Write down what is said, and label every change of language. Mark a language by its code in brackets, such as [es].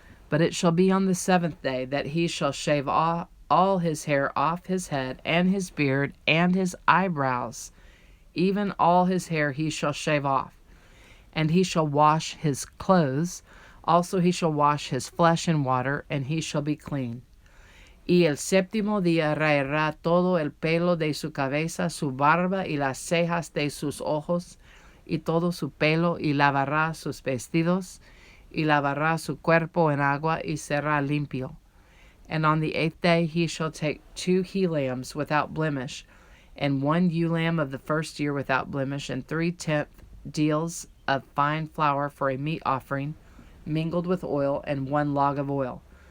[en] But it shall be on the 7th day that he shall shave all his hair off his head, and his beard, and his eyebrows, even all his hair he shall shave off. And he shall wash his clothes, also he shall wash his flesh in water, and he shall be clean. [es] Y el séptimo día raerá todo el pelo de su cabeza, su barba y las cejas de sus ojos, y todo su pelo, y lavará sus vestidos, y lavará su cuerpo en agua, y será limpio. [en] And on the 8th day he shall take 2 he-lambs without blemish, and 1 ewe-lamb of the first year without blemish, and 3/10 deals of fine flour for a meat offering, mingled with oil, and 1 log of oil.